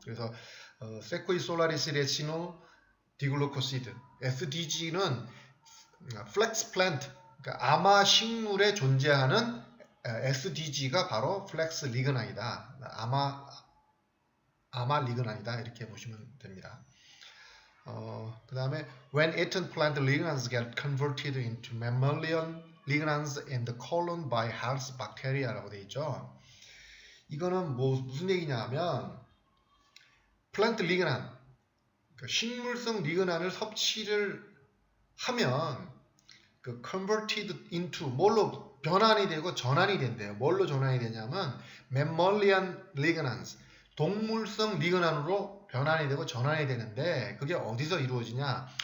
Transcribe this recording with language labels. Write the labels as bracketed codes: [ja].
[ko] 그래서 세코이 솔라리스 레시노 디글루코시드 SDG는 플렉스 플랜트, 그러니까 아마 식물에 존재하는 SDG가 바로 플렉스 리그난이다. 아마 리그난이다 이렇게 보시면 됩니다. 그 다음에 [en] when eaten plant lignans get converted into mammalian lignans in the colon by health bacteria라고 [ko] 되어 있죠. 이거는 무슨 얘기냐 하면 플랜트 리그난, 그러니까 식물성 리그난을 섭취를 하면 그 [en] converted into [ko] 뭘로 변환이 되고 전환이 된대요. 뭘로 전환이 되냐면 [en] mammalian lignans, [ko] 동물성 리그난으로 변환이 되고 전환이 되는데 그게 어디서 이루어지냐?